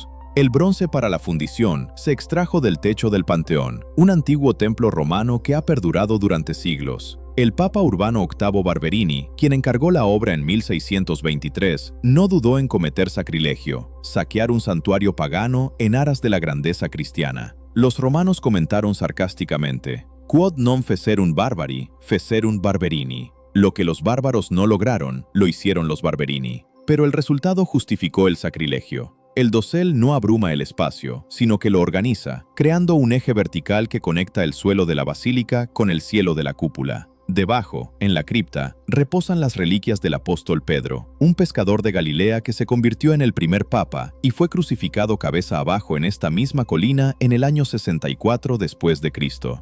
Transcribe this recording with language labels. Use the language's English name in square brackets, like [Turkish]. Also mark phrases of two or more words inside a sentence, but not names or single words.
[Spanish] El bronce para la fundición se extrajo del techo del Panteón, un antiguo templo romano que ha perdurado durante siglos. El Papa Urbano VIII Barberini, quien encargó la obra en 1623, no dudó en cometer sacrilegio, saquear un santuario pagano en aras de la grandeza cristiana. Los romanos comentaron sarcásticamente: [Latin] «Quod non fecerunt barbari, fecerunt Barberini». [Spanish] Lo que los bárbaros no lograron, lo hicieron los Barberini. Pero el resultado justificó el sacrilegio. El dosel no abruma el espacio, sino que lo organiza, creando un eje vertical que conecta el suelo de la basílica con el cielo de la cúpula. Debajo, en la cripta, reposan las reliquias del apóstol Pedro, un pescador de Galilea que se convirtió en el primer papa y fue crucificado cabeza abajo en esta misma colina en el año 64 después de Cristo.